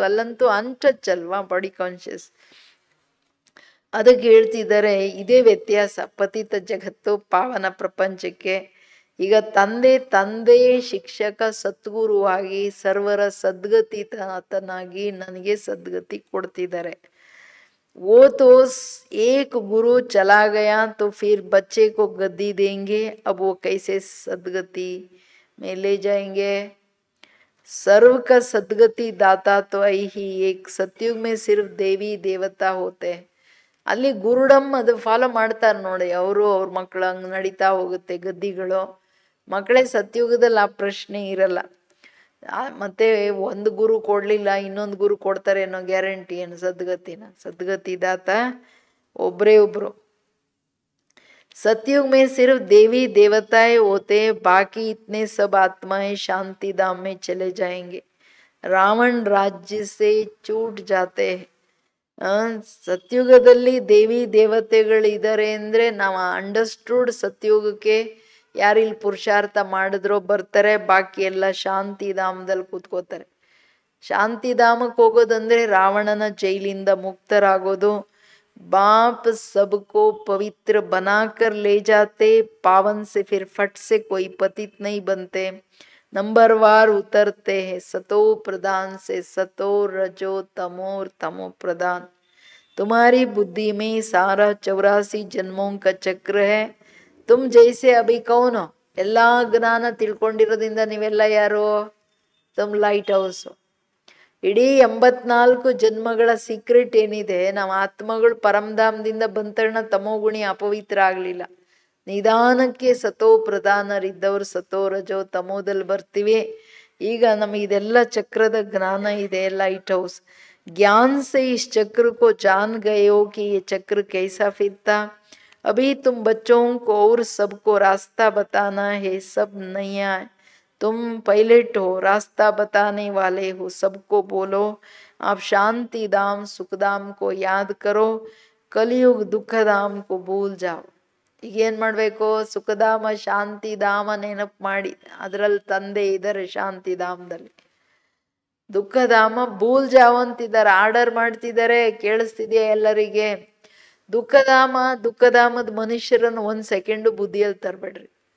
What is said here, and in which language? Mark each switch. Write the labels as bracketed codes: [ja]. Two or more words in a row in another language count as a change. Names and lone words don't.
[kn] ಅಲ್ಲಂತೂ ಅನ್ಟಚ್ ಅಲ್ವಾ [en] body conscious. [kn] ಅದಕ್ಕೆ ಹೇಳ್ತಿದ್ದಾರೆ ಇದೇ ವ್ಯತ್ಯಾಸ ಪತಿತ ಜಗತ್ತು ಪಾವನ ಪ್ರಪಂಚಕ್ಕೆ. ಈಗ ತಂದೆ ಶಿಕ್ಷಕ ಸದ್ಗುರುವಾಗಿ ಸರ್ವರ ಸದ್ಗತಿ ಆತನಾಗಿ ನನಗೆ ಸದ್ಗತಿ ಕೊಡ್ತಿದ್ದಾರೆ. [hi] वो तो एक गुरु चला गया तो फिर बच्चे को गद्दी देंगे, अब वो कैसे सदगति में ले जाएंगे. सर्व का सदगति दाता तो ही एक. सतयुग में सिर्फ देवी देवता होते हैं. [kn] ಅಲ್ಲಿ ಗುರುಡಮ್ ಅದು ಫಾಲೋ ಮಾಡ್ತಾರೆ ನೋಡಿ, ಅವರು ಅವ್ರ ಮಕ್ಕಳು ಹಂಗೆ ನಡೀತಾ ಹೋಗುತ್ತೆ ಗದ್ದಿಗಳು. ಮಕ್ಕಳೇ ಸತ್ಯುಗದಲ್ಲಿ ಆ ಪ್ರಶ್ನೆ ಇರಲ್ಲ. ಮತ್ತೆ ಒಂದು ಗುರು ಕೊಡ್ಲಿಲ್ಲ ಇನ್ನೊಂದು ಗುರು ಕೊಡ್ತಾರೆ ಅನ್ನೋ ಗ್ಯಾರಂಟಿ ಏನು? ಸದ್ಗತಿ ದಾತ ಒಬ್ರೇ ಒಬ್ರು. [hi] सतयुग में सिर्फ देवी देवताएं होते, बाकी इतने सब आत्माएं शांति धाम में चले जाएंगे. रावण राज्य से छूट जाते हैं. [kn] ಸತ್ಯುಗದಲ್ಲಿ ದೇವಿ ದೇವತೆಗಳಿದ್ದಾರೆ ಅಂದ್ರೆ ನಾವು ಅಂಡರ್ಸ್ಟುಡ್ ಸತ್ಯುಗಕ್ಕೆ ಯಾರಿಲ್ಲಿ ಪುರುಷಾರ್ಥ ಮಾಡಿದ್ರೋ ಬರ್ತಾರೆ, ಬಾಕಿ ಎಲ್ಲ ಶಾಂತಿಧಾಮದಲ್ಲಿ ಕೂತ್ಕೋತಾರೆ. ಶಾಂತಿಧಾಮಕ್ಕೆ ಹೋಗೋದಂದ್ರೆ ರಾವಣನ ಜೈಲಿಂದ ಮುಕ್ತರಾಗೋದು. [hi] बाप सबको पवित्र बनाकर ले जाते, पावन से फिर फट से कोई पतित नहीं बनते. नंबरवार उतरते हैं सतो प्रधान से सतो रजो तमो तमो प्रधान. तुम्हारी बुद्धि में सारा 84 जन्मों का चक्र है. तुम जैसे अभी कौन हो? [kn] ಎಲ್ಲ ಜ್ಞಾನ ತಿಳ್ಕೊಂಡಿರೋದ್ರಿಂದ ನೀವೆಲ್ಲ ಯಾರು? ತಮ್ಮ [en] light house. [kn] ಇಡೀ 84 ಜನ್ಮಗಳ ಸೀಕ್ರೆಟ್ ಏನಿದೆ, ನಾವು ಆತ್ಮಗಳು ಪರಮಧಾಮದಿಂದ ಬಂತಣ್ಣ ತಮೋಗುಣಿ ಅಪವಿತ್ರ ಆಗಲಿಲ್ಲ. ನಿಧಾನಕ್ಕೆ ಸತೋ ಪ್ರಧಾನರಿದ್ದವರು ಸತೋ ರಜೋ ತಮೋದಲ್ಲಿ ಬರ್ತೀವಿ. ಈಗ ನಮಗೆ ಇದೆಲ್ಲ ಚಕ್ರದ ಜ್ಞಾನ ಇದೆ, [en] light house. [hi] ज्ञान से इस चक्र को जान गए हो कि ये चक्र कैसा फिरता. अभी तुम बच्चों को और सबको रास्ता बताना है, सब नया है. तुम पायलट हो, रास्ता बताने वाले हो, सबको बोलो आप शांति धाम सुख धाम को याद करो, कलयुग दुख धाम को भूल जाओ. [kn] ಈಗೇನು ಮಾಡಬೇಕು? ಸುಖಧಾಮ ಶಾಂತಿಧಾಮ ನೆನಪು ಮಾಡಿ, ಅದರಲ್ಲಿ ತಂದೆ ಇದ್ದಾರೆ ಶಾಂತಿಧಾಮದಲ್ಲಿ. ದುಃಖಧಾಮ [hi] भूल जाओ [kn] ಅಂತಿದ್ದಾರೆ, ಆರ್ಡರ್ ಮಾಡ್ತಿದ್ದಾರೆ. ಕೇಳಿಸ್ತಿದೆಯಾ ಎಲ್ಲರಿಗೆ? ದುಃಖಧಾಮದ ಮನುಷ್ಯರನ್ನು 1 ಸೆಕೆಂಡು ಬುದ್ಧಿಯಲ್ಲಿ ತರಬೇಡ್ರಿ.